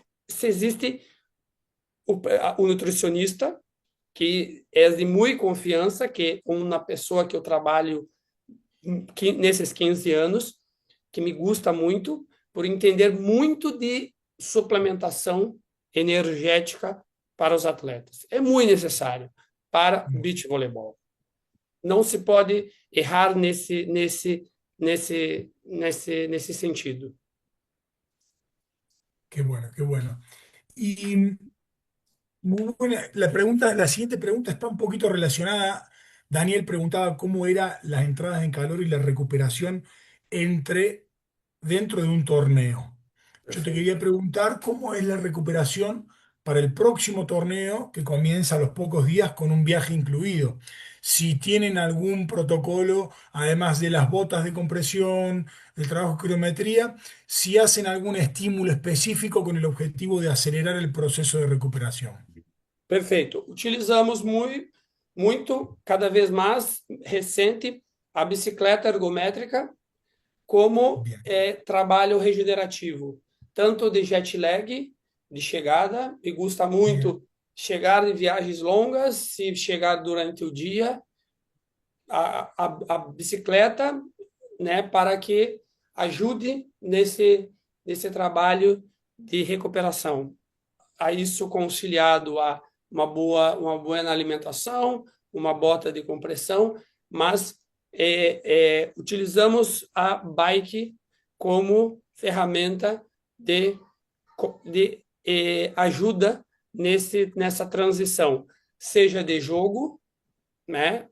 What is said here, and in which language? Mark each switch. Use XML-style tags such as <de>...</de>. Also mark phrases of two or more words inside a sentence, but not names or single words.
<pt>Se existe o nutricionista, que é de muita confiança, que é uma pessoa que eu trabalho nesses 15 anos, que</pt> <es>me gusta</es> <pt>muito, por entender muito de suplementação energética para os atletas. É muito necessário para beach voleibol. Não se pode errar nesse sentido.</pt> <es>Qué bueno, qué bueno. Y muy buena, la siguiente pregunta está un poquito relacionada. Daniel preguntaba cómo eran las entradas en calor y la recuperación dentro de un torneo. Yo te</es> <pt>Perfeito.</pt> <es>quería preguntar cómo es la recuperación para el próximo torneo que comienza a los pocos días con un viaje incluido. Si tienen algún protocolo, además de las botas de compresión, del trabajo de criometría, si hacen algún estímulo específico con el objetivo de acelerar el proceso de recuperación.</es> <pt>Perfeito. Utilizamos muito, cada vez mais recente, a bicicleta ergométrica como</pt> <es>Bien,</es> <pt>trabalho regenerativo, tanto de jet lag, de chegada,</pt> <es>me gusta bien.</es> <pt>muito chegar em viagens longas, se chegar durante o dia, a bicicleta, né, para que ajude nesse trabalho de recuperação. A isso conciliado a uma boa alimentação, uma bota de compressão, mas utilizamos a bike como ferramenta de ajuda nessa transição, seja de jogo, né?</pt>